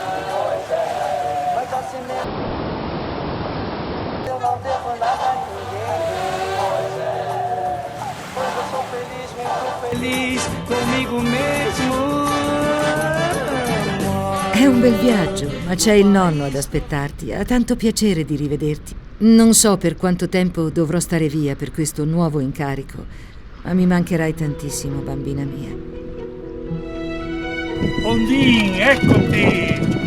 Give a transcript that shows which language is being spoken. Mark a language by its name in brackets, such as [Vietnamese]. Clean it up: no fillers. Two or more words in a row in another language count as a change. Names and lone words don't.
[Portuguese] Mas assim mesmo, eu não devo nada a ninguém. Pois eu sou feliz, muito feliz comigo mesmo. [Italian] È un bel viaggio, ma c'è il nonno ad aspettarti. Ha tanto piacere di rivederti. Non so per quanto tempo dovrò stare via per questo nuovo incarico, ma mi mancherai tantissimo, bambina mia. Ondin, eccoti!